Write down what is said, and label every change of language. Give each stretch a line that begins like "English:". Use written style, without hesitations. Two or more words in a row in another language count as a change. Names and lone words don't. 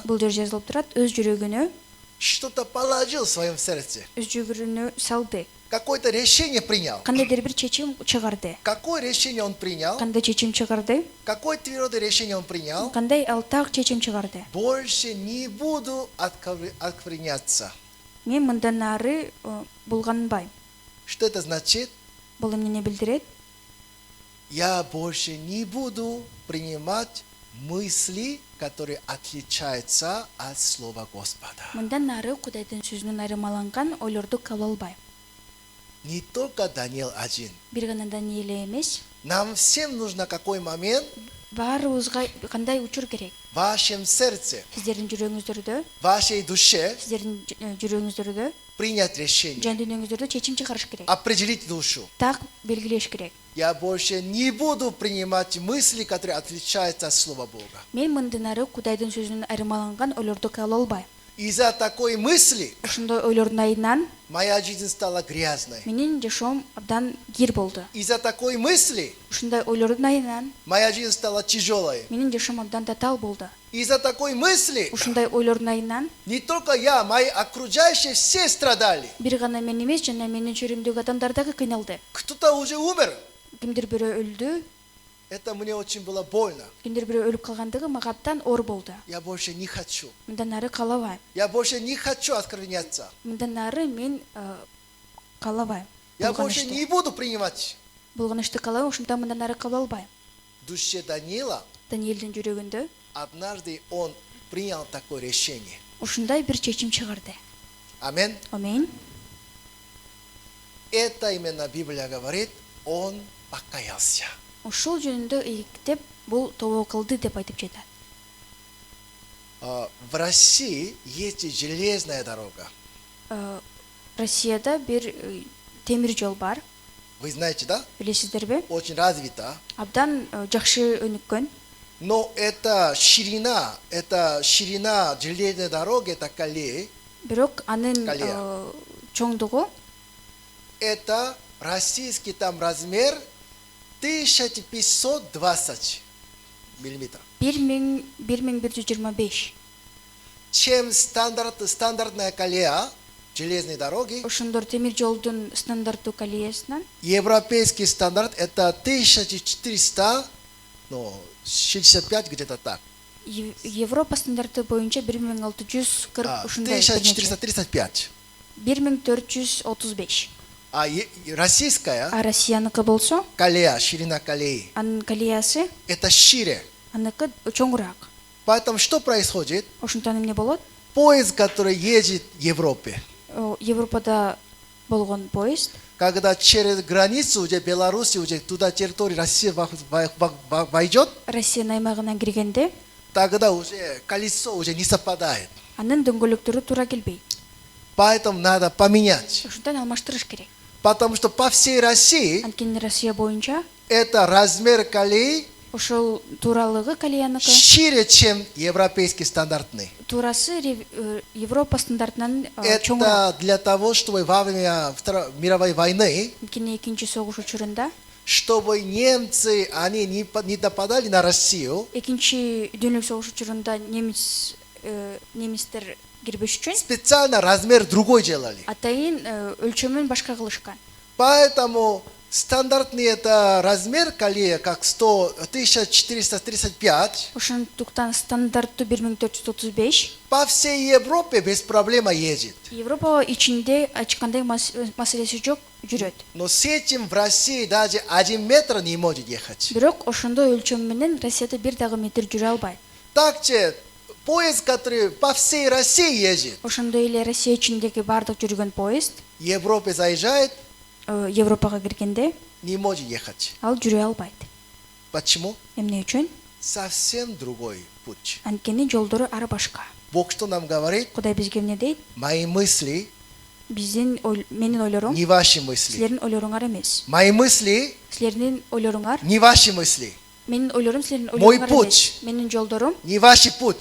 Kyrgyz: Бул жер жазылып турат, өз жүрөгүнө,
Russian: Что-то положил в своем сердце.
Kyrgyz: өз жүрөгүнө салды.
Russian: Какое-то решение принял.
Kyrgyz: Кандайдыр бир чечим чыгарды.
Russian: Какое решение он принял?
Kyrgyz: Кандай чечим чыгарды?
Russian: Какое твердое решение он принял?
Kyrgyz: Кандай ал так чечим чыгарды?
Russian: Больше не буду оскверняться.
Kyrgyz: Мен мындан ары булганбайм.
Russian: Что это значит?
Kyrgyz: Бул эмнени билдирет?
Russian: я больше не буду принимать мысли, которые отличаются от Слова Господа.
Kyrgyz: Мындан ары Кудайдын сөзүнөн айырмаланган ойлорду кабыл албайм.
Russian: Не только Даниил один.
Kyrgyz: Бир гана Даниил эмес,
Russian: Нам всем нужно какой момент
Kyrgyz: баарыбызга кандай учур керек?
Russian: в вашем сердце,
Kyrgyz: Сиздердин жүрөгүңүздөрдө,
Russian: в вашей душе
Kyrgyz: сиздердин жүрөгүңүздөрдө,
Russian: принять решение,
Kyrgyz: жан дүйнөңүздөрдө чечим чыгарыш керек.
Russian: определить душу.
Kyrgyz: Так белгилеш керек.
Russian: Я больше не буду принимать мысли, которые отличаются от Слова Бога.
Kyrgyz: Мен мындан ары Кудайдын сөзүнөн айырмаланган ойлорду кабыл албайм.
Russian: Из-за такой мысли
Kyrgyz: Ошондой ойлордун айынан
Russian: моя жизнь стала грязной.
Kyrgyz: менин жашоом абдан кир болду.
Russian: Из-за такой мысли
Kyrgyz: Ушундай ойлордун айынан
Russian: моя жизнь стала тяжелой.
Kyrgyz: менин жашоом абдан татаал болду.
Russian: Из-за такой мысли
Kyrgyz: Ушундай ойлордун айынан
Russian: не только я, мои окружающие все страдали.
Kyrgyz: бир гана мен эмес, жана менин чөйрөмдөгү адамдар дагы кыйналды.
Russian: Кто-то уже умер.
Kyrgyz: Кимдир бирөө өлдү,
Russian: Это мне очень было больно.
Kyrgyz: кимдир бирөө өлүп калгандыгы мага абдан оор болду.
Russian: Я больше не хочу.
Kyrgyz: Мындан ары каалабайм.
Russian: Я больше не хочу оскверняться.
Kyrgyz: Мындан ары мен каалабайм.
Russian: Я больше не буду принимать.
Kyrgyz: Булганычты каалабайм, ошондон мындан ары кабыл албайм.
Russian: В душе Даниила
Kyrgyz: Даниилдин жүрөгүндө
Russian: однажды он принял такое решение.
Kyrgyz: ушундай бир чечим чыгарды.
Russian: Аминь.
Kyrgyz: Амин.
Russian: Это именно Библия говорит, он покаялся.
Kyrgyz: Ушул жөнүндө ийгиктеп бул тобо кылды деп айтып жатат.
Russian: В России есть железная дорога.
Kyrgyz: Россияда бир темир жол бар.
Russian: Вы знаете, да?
Kyrgyz: Билесиздерби?
Russian: Очень развита.
Kyrgyz: Абдан жакшы өнүккөн.
Russian: Но это ширина железной дороги, это колеи.
Kyrgyz: Бирок анын
Russian: Колея.
Kyrgyz: чоңдугу
Russian: Это российский там размер 1520 миллиметров. 1125. Чем стандартная колея железной дороги,
Kyrgyz: Ошондор темир жолдун стандарттуу колеясынан
Russian: европейский стандарт это 1465 где-то так.
Kyrgyz: Европа стандарты боюнча 1640 ушундай. 1435. 1435.
Russian: А российская
Kyrgyz: А Россияныкы болсо,
Russian: колея, ширина колеи,
Kyrgyz: анын колеясы
Russian: это шире.
Kyrgyz: аныкы чоңураак.
Russian: Поэтому что происходит?
Kyrgyz: Ошондон эмне болот?
Russian: Поезд, который едет в Европе,
Kyrgyz: Европада болгон поезд,
Russian: когда через границу уже Беларуси, уже туда территорию России войдет,
Kyrgyz: Россиянын аймагына киргенде,
Russian: тогда уже колесо уже не совпадает.
Kyrgyz: анын дөңгөлөктөрү туура келбейт.
Russian: Поэтому надо поменять.
Kyrgyz: Ошондон алмаштырыш керек.
Russian: Потому что по всей России
Kyrgyz: Анткени Россия боюнча
Russian: это размер колеи
Kyrgyz: ошол тууралыгы колеяныкы
Russian: шире, чем европейский стандартный.
Kyrgyz: туурасы Европа стандартынан чоңураак.
Russian: Это для того, чтобы во время Второй мировой войны,
Kyrgyz: Анткени экинчи согуш учурунда
Russian: чтобы немцы они не нападали на Россию,
Kyrgyz: экинчи дүйнөлүк согуш учурунда немистер кирбеш үчүн
Russian: специально размер другой делали.
Kyrgyz: атайын өлчөмүн башка кылышкан.
Russian: Поэтому стандартный это размер колеи, как 1435,
Kyrgyz: Ошондуктан стандарттуу 1435
Russian: по всей Европе без проблем едет.
Kyrgyz: Европа ичинде ачкандай маселеси жок жүрөт.
Russian: Но с этим в России даже 1 метр не может ехать.
Kyrgyz: Бирок ошондой өлчөм менен Россияда бир дагы метр жүрө албайт.
Russian: Также поезд, который по всей России ездит,
Kyrgyz: Ошондой эле Россия ичиндеги бардык жүргөн поезд
Russian: в Европе заезжает,
Kyrgyz: Европага киргенде
Russian: не может ехать.
Kyrgyz: ал жүрө албайт.
Russian: Почему?
Kyrgyz: Эмне үчүн?
Russian: Совсем другой путь.
Kyrgyz: Анткени жолдору ары башка.
Russian: Бог что нам говорит?
Kyrgyz: Кудай бизге эмне дейт?
Russian: Мои мысли,
Kyrgyz: Менин ойлорум
Russian: не ваши мысли.
Kyrgyz: силердин ойлоруңар эмес.
Russian: Мои мысли,
Kyrgyz: Силердин ойлоруңар
Russian: не ваши мысли.
Kyrgyz: менин ойлорум силердин
Russian: Мой
Kyrgyz: ойлоруңар
Russian: путь.
Kyrgyz: эмес. Менин жолдорум
Russian: Не ваш путь.